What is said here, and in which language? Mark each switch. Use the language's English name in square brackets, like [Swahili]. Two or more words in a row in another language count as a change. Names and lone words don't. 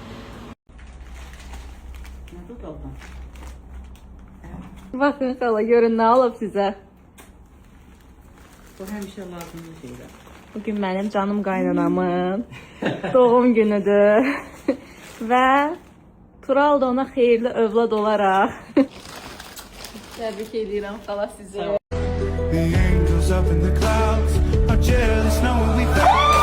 [Azerbaijani] Baxın xala, görün nə alıb sizə. Bu həmişə lazımlı şeydir. Bugün mənim canım qaynanamın doğum günüdür. Və Tural da ona xeyirli övlad olaraq təbrik edirəm xala sizi. [English] The angels up in the clouds are jealous knowing we fell.